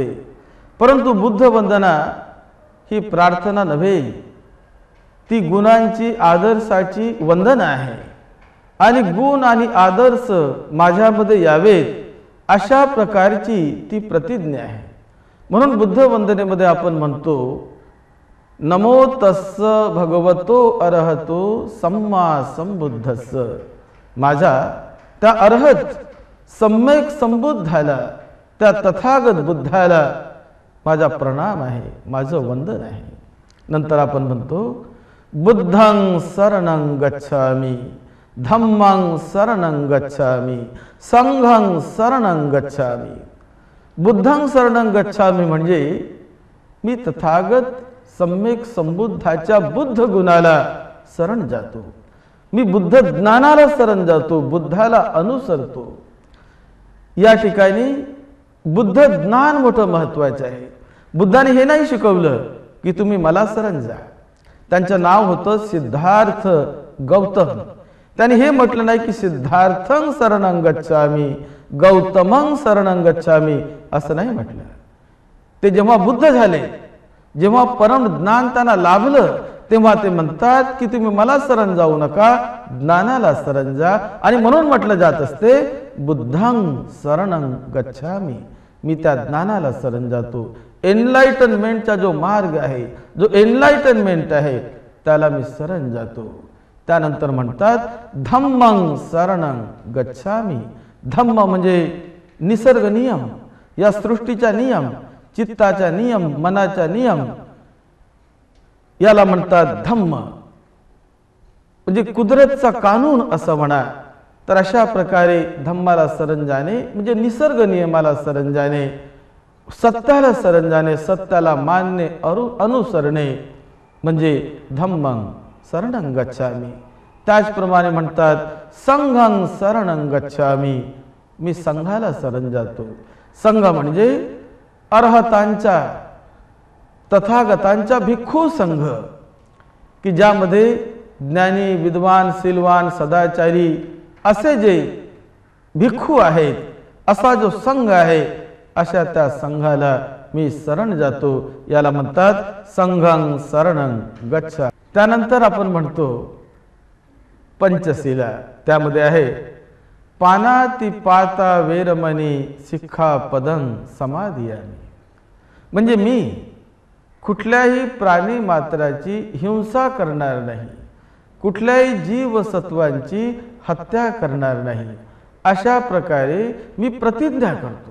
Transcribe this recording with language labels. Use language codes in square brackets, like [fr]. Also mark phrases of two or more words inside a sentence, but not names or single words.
[mr] परंतु बुद्ध वंदना ही प्रार्थना नव्हे, ती गुणांची आदर्शाची वंदना आहे। आणि गुण आणि आदर्श माझ्यामध्ये यावेत अशा प्रकारची ती प्रतिज्ञा आहे। म्हणून बुद्ध वंदनेमध्ये आपण म्हणतो [pi] नमो तस्स भगवतो अरहतो सम्मा संबुद्धस्स। [mr] माझ्या त्या अरहत सम्यक संबुद्धाला, त्या तथागत बुद्धाला माझा प्रणाम आहे, माझं वंदन आहे। नंतर आपण म्हणतो [pi] बुद्धं शरणं गच्छामि धम्मं शरणं गच्छामि संघं शरणं गच्छामि। बुद्धं शरणं गच्छामि [mr] म्हणजे मी तथागत सम्यक संबुद्धाच्या बुद्ध गुणाला शरण जातो, मी बुद्ध ज्ञानाला शरण जातो, बुद्धाला अनुसरतो। या ठिकाणी बुद्ध ज्ञान मोठं महत्त्वाचं आहे। बुद्धाने हे नाही शिकवलं की तुम्ही मला शरण जा। त्यांचं नाव होतं सिद्धार्थ गौतम। त्याने हे म्हटलं नाही की [pi] सिद्धार्थं शरणं गच्छामि गौतमं शरणं गच्छामि, [mr] असं नाही म्हटलं। ते जेव्हा बुद्ध झाले, जेव्हा परम ज्ञान त्यांना लाभलं, तेव्हा ते म्हणतात की तुम्ही मला शरण जाऊ नका, ज्ञानाला शरण जा। आणि म्हणून म्हटलं जात असते [pi] बुद्धं शरणं गच्छामि, [mr] मी त्या ज्ञानाला शरण जातो। एनलाइटनमेंटचा जो मार्ग आहे, जो एनलाइटनमेंट आहे, त्याला मी शरण जातो। त्यानंतर म्हणतात [pi] धम्मं शरणं गच्छामि। [mr] धम्म म्हणजे निसर्ग नियम, या सृष्टीचा नियम, चित्ताचा नियम, मनाचा नियम, याला म्हणतात धम्म, म्हणजे कुदरतचा कानून असं म्हणा। तर अशा प्रकारे धम्माला शरण जाणे म्हणजे निसर्ग नियमाला शरण जाणे, सत्याला शरण जाणे, सत्याला मानणे, अनुसरणे म्हणजे [pi] धम्मं शरणं गच्छामि। [mr] त्याचप्रमाणे म्हणतात [pi] संघं शरणं गच्छामि, [mr] मी संघाला शरण जातो। संघ म्हणजे अरहतांचा, तथागतांचा भिक्खू संघ, की ज्यामध्ये ज्ञानी, विद्वान, शीलवान, सदाचारी असे जे भिक्खू आहेत, असा जो संघ आहे, अशा त्या संघाला मी शरण जातो। याला म्हणतात [pi] संघं शरणं गच्छामि। [mr] त्यानंतर आपण म्हणतो पंचशीला, त्यामध्ये आहे [pi] पानातिपाता वेरमणी शिक्षापदं समादियामि। [mr] म्हणजे मी कुठल्याही प्राणी मात्राची हिंसा करणार नाही, कुठल्याही जीवसत्वांची हत्या करणार नाही, अशा प्रकारे मी प्रतिज्ञा करतो।